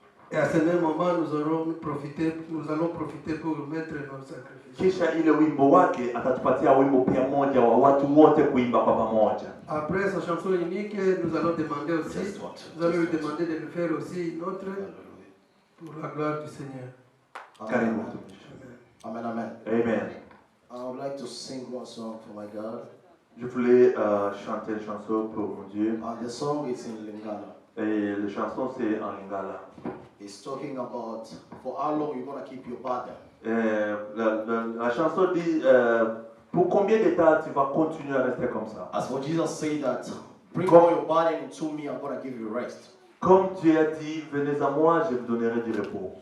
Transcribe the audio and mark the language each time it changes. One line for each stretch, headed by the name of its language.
French: Et à ce même moment nous allons profiter pour mettre nos sacrifices.
Swahili: Kisha ile wimbo wake atatupatia wimbo pia moja wa watu wote kuimba kwa pamoja.
French: Après sa chanson unique, nous allons demander aussi, nous allons lui demander de nous faire aussi une autre pour la gloire du Seigneur.
Swahili: Karibu. Amen, amen. Amen.
English: I would like to sing one song for my God.
French: Je voulais chanter une chanson pour mon Dieu.
English: And the song is in Lingala.
French: Et la chanson c'est en Lingala.
English: It's talking about for how long you're going to keep your burden.
French: La chanson dit pour combien de temps tu vas continuer à rester comme ça.
English: As what Jesus said that bring all your burden into me, I'm going to give you rest.
French: Comme Dieu a dit, venez à moi, je vous donnerai du repos.